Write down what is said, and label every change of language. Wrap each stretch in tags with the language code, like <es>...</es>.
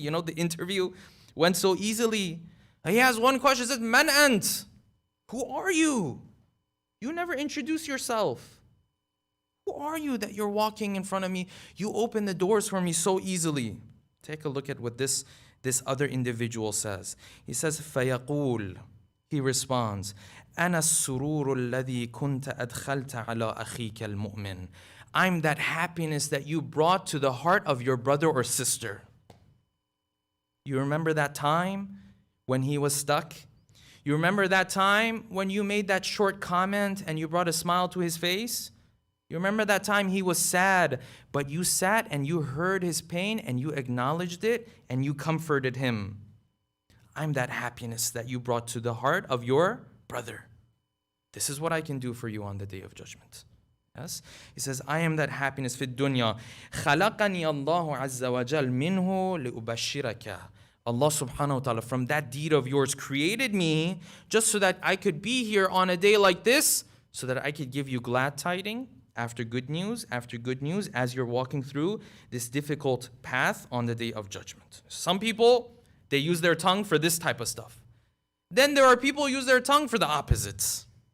<en>The interview went so easily. He has one question. He says, Man ant? Who are you? You never introduce yourself. Who are you that you're walking in front of me? You open the doors for me so easily. Take a look at what this other individual says. He says,</en> <ar>فَيَقُولُ.</ar> <en>He responds,</en> <ar>أَنَا السُّرُورُ الَّذِي كُنْتَ أَدْخَلْتَ عَلَىٰ أَخِيكَ الْمُؤْمِنِ.</ar> <en>I'm that happiness that you brought to the heart of your brother or sister. You remember that time when he was stuck? You remember that time when you made that short comment and you brought a smile to his face? You remember that time he was sad, but you sat and you heard his pain and you acknowledged it and you comforted him. I'm that happiness that you brought to the heart of your brother. This is what I can do for you on the day of judgment. Yes? He says, I am that happiness</en> <ar>في الدنيا. خلقني الله عز وجل منه لأبشرك.</ar> <en>Allah subhanahu wa ta'ala, from that deed of yours, created me just so that I could be here on a day like this, so that I could give you glad tidings after good news, as you're walking through this difficult path on the day of judgment. Some people, they use their tongue for this type of stuff. Then there are people who use their tongue for the opposites.</en>